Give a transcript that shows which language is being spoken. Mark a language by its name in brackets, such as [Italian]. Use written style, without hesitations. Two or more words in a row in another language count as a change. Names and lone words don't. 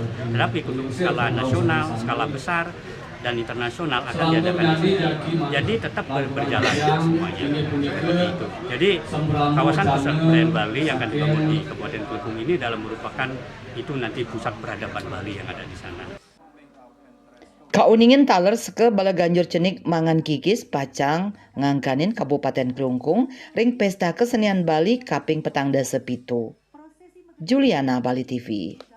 [Indonesian] Tetapi untuk skala nasional, skala besar dan internasional akan diadakan di sini. Jadi tetap berjalan semuanya. Seperti itu. Jadi kawasan pusat kebudayaan Bali yang akan dibangun di Kabupaten Klungkung ini dalam merupakan itu nanti pusat peradaban Bali yang ada di sana. [Balinese] Kauningin taler seke bala ganjur cenik mangan kikis pacang ngangkanin Kabupaten Klungkung ring pesta kesenian Bali kaping petang dasa pitu. Juliana, Bali TV.